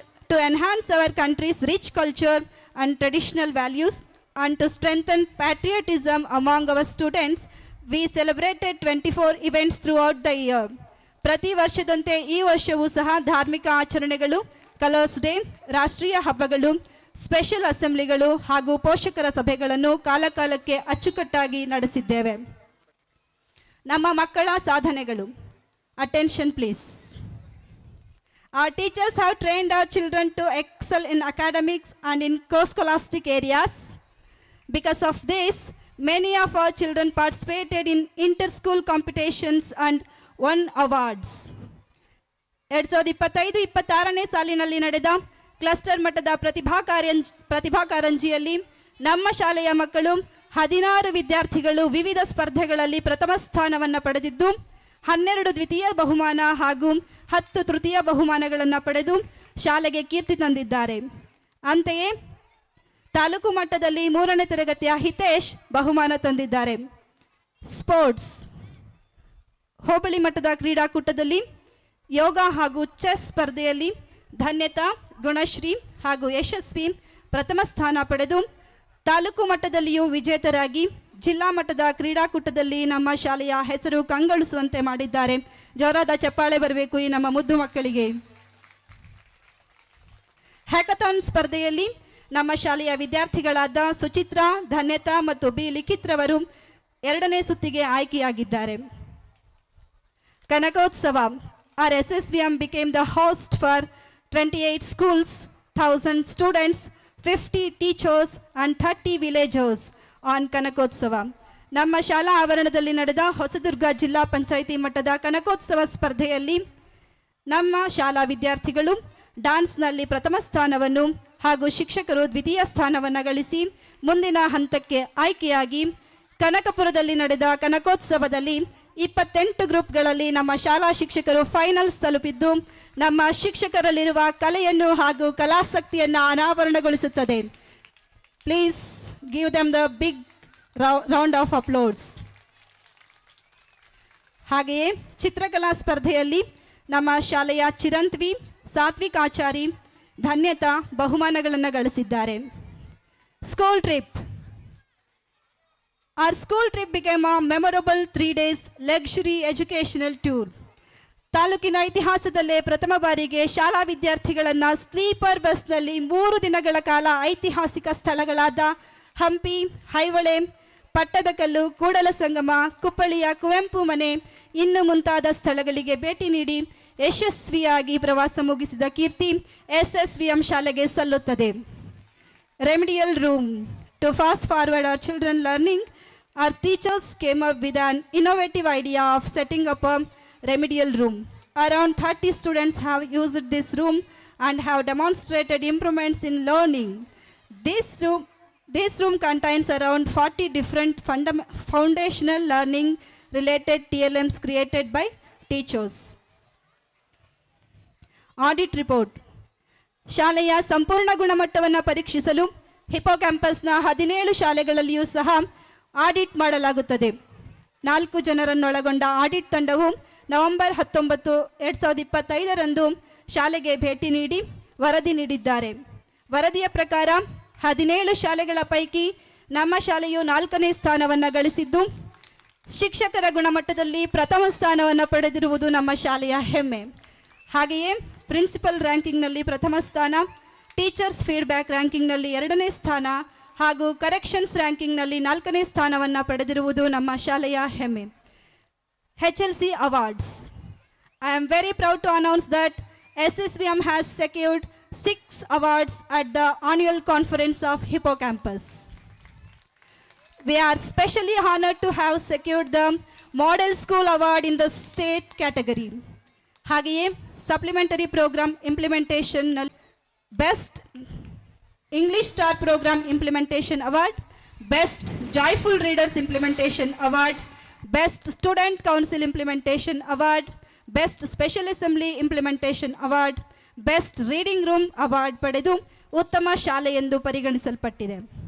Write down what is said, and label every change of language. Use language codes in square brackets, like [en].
[en] To enhance our country's rich culture and traditional values and to strengthen patriotism among our students, we celebrated 24 events throughout the year. [kn] ಪ್ರತಿ ವರ್ಷದಂತೆ ಈ ವರ್ಷವೂ ಸಹ ಧಾರ್ಮಿಕ ಆಚರಣೆಗಳು, colours day, ರಾಷ್ಟ್ರೀಯ ಹಬ್ಬಗಳು, ಸ್ಪೆಷಲ್ ಅಸೆಂಬ್ಲಿಗಳು ಹಾಗೂ ಪೋಷಕರ ಸಭೆಗಳನ್ನು ಕಾಲಕಾಲಕ್ಕೆ ಅಚ್ಚುಕಟ್ಟಾಗಿ ನಡೆಸಿದ್ದೇವೆ. ನಮ್ಮ ಮಕ್ಕಳ ಸಾಧನೆಗಳು. [en] Attention please. Our teachers have trained our children to excel in academics and in co-scholastic areas. Because of this, many of our children participated in inter-school competitions and won awards. [kn] 2025-26ನೇ ಸಾಲಿನಲ್ಲಿ ನಡೆದ ಕ್ಲಸ್ಟರ್ ಮಟ್ಟದ ಪ್ರತಿಭಾ ಕಾರಂಜಿಯಲ್ಲಿ ನಮ್ಮ ಶಾಲೆಯ ಮಕ್ಕಳು 16 ವಿದ್ಯಾರ್ಥಿಗಳು ವಿವಿಧ ಸ್ಪರ್ಧೆಗಳಲ್ಲಿ ಪ್ರಥಮ ಸ್ಥಾನವನ್ನು ಪಡೆದಿದ್ದು 12 ದ್ವಿತೀಯ ಬಹುಮಾನ ಹಾಗೂ 10 ತೃತೀಯ ಬಹುಮಾನಗಳನ್ನು ಪಡೆದು ಶಾಲೆಗೆ ಕೀರ್ತಿ ತಂದಿದ್ದಾರೆ. ಅಂತೆಯೇ ತಾಲೂಕು ಮಟ್ಟದಲ್ಲಿ 3ನೇ ತರಗತಿಯ ಹಿತೇಶ್ ಬಹುಮಾನ ತಂದಿದ್ದಾರೆ. ಸ್ಪೋರ್ಟ್ಸ್. ಹೋಬಳಿ ಮಟ್ಟದ ಕ್ರೀಡಾಕೂಟದಲ್ಲಿ ಯೋಗ ಹಾಗೂ ಚೆಸ್ ಸ್ಪರ್ಧೆಯಲ್ಲಿ ಧನ್ಯತಾ, ಗುಣಶ್ರೀ ಹಾಗೂ ಯಶಸ್ವಿ ಪ್ರಥಮ ಸ್ಥಾನ ಪಡೆದು ತಾಲೂಕು ಮಟ್ಟದಲ್ಲಿಯೂ ವಿಜೇತರಾಗಿ ಜಿಲ್ಲಾ ಮಟ್ಟದ ಕ್ರೀಡಾಕೂಟದಲ್ಲಿ ನಮ್ಮ ಶಾಲೆಯ ಹೆಸರು ಕಂಗೊಳಿಸುವಂತೆ ಮಾಡಿದ್ದಾರೆ. ಜೋರಾದ ಚಪ್ಪಾಳೆ ಬರಬೇಕು ಈ ನಮ್ಮ ಮುದ್ದು ಮಕ್ಕಳಿಗೆ. ಹ್ಯಾಕಥಾನ್ ಸ್ಪರ್ಧೆಯಲ್ಲಿ ನಮ್ಮ ಶಾಲೆಯ ವಿದ್ಯಾರ್ಥಿಗಳಾದ ಸುಚಿತ್ರಾ, ಧನ್ಯತಾ ಮತ್ತು ಬಿ ಲಿಖಿತ್ ರವರು 2ನೇ ಸುತ್ತಿಗೆ ಆಯ್ಕೆಯಾಗಿದ್ದಾರೆ. Kanakotsava. [en] Our SSVM became the host for 28 schools, 1000 students, 50 teachers and 30 villagers on Kanakotsava. [kn] ನಮ್ಮ ಶಾಲಾ ಆವರಣದಲ್ಲಿ ನಡೆದ ಹೊಸದುರ್ಗ ಜಿಲ್ಲಾ ಪಂಚಾಯಿತಿ ಮಟ್ಟದ ಕನಕೋತ್ಸವ ಸ್ಪರ್ಧೆಯಲ್ಲಿ ನಮ್ಮ ಶಾಲಾ ವಿದ್ಯಾರ್ಥಿಗಳು ಡ್ಯಾನ್ಸ್ನಲ್ಲಿ ಪ್ರಥಮ ಸ್ಥಾನವನ್ನು ಹಾಗೂ ಶಿಕ್ಷಕರು ದ್ವಿತೀಯ ಸ್ಥಾನವನ್ನು ಗಳಿಸಿ ಮುಂದಿನ ಹಂತಕ್ಕೆ ಆಯ್ಕೆಯಾಗಿ ಕನಕಪುರದಲ್ಲಿ ನಡೆದ ಕನಕೋತ್ಸವದಲ್ಲಿ 28 ಗ್ರೂಪ್ಗಳಲ್ಲಿ ನಮ್ಮ ಶಾಲಾ ಶಿಕ್ಷಕರು ಫೈನಲ್ಸ್ ತಲುಪಿದ್ದು ನಮ್ಮ ಶಿಕ್ಷಕರಲ್ಲಿರುವ ಕಲೆಯನ್ನು ಹಾಗೂ ಕಲಾಸಕ್ತಿಯನ್ನು ಅನಾವರಣಗೊಳಿಸುತ್ತದೆ. [en] Please give them the big round of applause. [kn] ಹಾಗೆಯೇ ಚಿತ್ರಕಲಾ ಸ್ಪರ್ಧೆಯಲ್ಲಿ ನಮ್ಮ ಶಾಲೆಯ ಚಿರಂತ್ವಿ, ಸಾತ್ವಿಕ್ ಆಚಾರಿ, ಧನ್ಯತಾ ಬಹುಮಾನಗಳನ್ನು ಗಳಿಸಿದ್ದಾರೆ. [en] School trip. Our school trip became a memorable 3 days luxury educational tour. [kn] ತಾಲೂಕಿನ ಇತಿಹಾಸದಲ್ಲೇ ಪ್ರಥಮ ಬಾರಿಗೆ ಶಾಲಾ ವಿದ್ಯಾರ್ಥಿಗಳನ್ನು ಸ್ಲೀಪರ್ ಬಸ್ನಲ್ಲಿ 3 ದಿನಗಳ ಕಾಲ ಐತಿಹಾಸಿಕ ಸ್ಥಳಗಳಾದ ಹಂಪಿ, ಐಹೊಳೆ, ಪಟ್ಟದಕಲ್ಲು, ಕೂಡಲ ಸಂಗಮ, ಕುಪ್ಪಳಿಯ ಕುವೆಂಪು ಮನೆ ಇನ್ನು ಮುಂತಾದ ಸ್ಥಳಗಳಿಗೆ ಭೇಟಿ ನೀಡಿ ಯಶಸ್ವಿಯಾಗಿ ಪ್ರವಾಸ ಮುಗಿಸಿದ ಕೀರ್ತಿ SSVM ಶಾಲೆಗೆ ಸಲ್ಲುತ್ತದೆ. [en] Remedial room. To fast forward our children learning, our teachers came up with an innovative idea of setting up a remedial room. Around 30 students have used this room and have demonstrated improvements in learning. This room contains around 40 different foundational learning related TLMs created by teachers. Audit report. [kn] ಶಾಲೆಯ ಸಂಪೂರ್ಣ ಗುಣಮಟ್ಟವನ್ನು ಪರೀಕ್ಷಿಸಲು hippo ಕ್ಯಾಂಪಸ್ನ 17 ಶಾಲೆಗಳಲ್ಲಿಯೂ ಸಹ audit ಮಾಡಲಾಗುತ್ತದೆ. 4 ಜನರನ್ನೊಳಗೊಂಡ audit ತಂಡವು November 19, 2025ರಂದು ಶಾಲೆಗೆ ಭೇಟಿ ನೀಡಿ ವರದಿ ನೀಡಿದ್ದಾರೆ. ವರದಿಯ ಪ್ರಕಾರ 17 ಶಾಲೆಗಳ ಪೈಕಿ ನಮ್ಮ ಶಾಲೆಯು 4ನೇ ಸ್ಥಾನವನ್ನು ಗಳಿಸಿದ್ದು, ಶಿಕ್ಷಕರ ಗುಣಮಟ್ಟದಲ್ಲಿ ಪ್ರಥಮ ಸ್ಥಾನವನ್ನು ಪಡೆದಿರುವುದು ನಮ್ಮ ಶಾಲೆಯ ಹೆಮ್ಮೆ. ಹಾಗೆಯೇ ಪ್ರಿನ್ಸಿಪಲ್ ರ್ಯಾಂಕಿಂಗ್ನಲ್ಲಿ ಪ್ರಥಮ ಸ್ಥಾನ, ಟೀಚರ್ಸ್ ಫೀಡ್ಬ್ಯಾಕ್ ರ್ಯಾಂಕಿಂಗ್ನಲ್ಲಿ 2ನೇ ಸ್ಥಾನ ಹಾಗೂ ಕರೆಕ್ಷನ್ಸ್ ರ್ಯಾಂಕಿಂಗ್ನಲ್ಲಿ 4ನೇ ಸ್ಥಾನವನ್ನು ಪಡೆದಿರುವುದು ನಮ್ಮ ಶಾಲೆಯ ಹೆಮ್ಮೆ. [en] HLC Awards. I am very proud to announce that SSVM has secured 6 awards at the annual conference of Hippocampus. We are specially honored to have secured the Model School Award in the state category. [kn] ಹಾಗೆಯೇ supplementary program implementation best English star program implementation award, best joyful readers implementation award, best student council implementation award, best special assembly implementation award, best reading room award ಪಡೆದು ಉತ್ತಮ ಶಾಲೆ ಎಂದು ಪರಿಗಣಿಸಲ್ಪಟ್ಟಿದೆ.